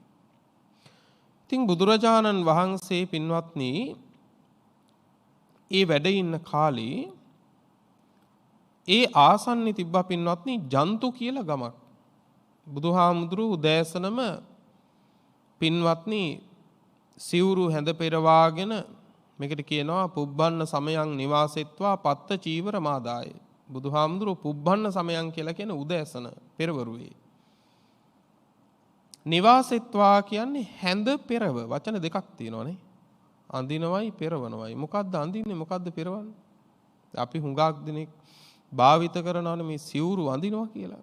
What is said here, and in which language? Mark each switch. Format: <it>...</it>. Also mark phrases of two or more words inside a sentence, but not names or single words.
<si>ඉතින් බුදුරජාණන් වහන්සේ පින්වත්නි ඒ වැඩ ඉන්න කාලේ ඒ ආසන්නයේ තිබ්බා පින්වත්නි ජන්තු කියලා ගමක්. බුදුහාමුදුරුවෝ උදෑසනම පින්වත්නි සිවුරු හැඳ පෙරවාගෙන මේකට කියනවා</si> <pi>පුබ්බන්න සමයන් නිවාසෙත්වා පත්ත චීවර මාදාය.</pi> <si>බුදුහාමුදුරුවෝ</si> <pi>පුබ්බන්න සමයන්</pi> <si>කියලා කියන උදෑසන පෙරවරුවේ. නිවාසෙත්වා කියන්නේ හැඳ පෙරව. වචන දෙකක් තියෙනවානේ. අඳිනවයි පෙරවනවයි. මොකද්ද අඳින්නේ මොකද්ද පෙරවන්නේ? අපි හුඟක් දිනෙක භාවිත කරනවනේ මේ සිවුරු අඳිනවා කියලා.</si>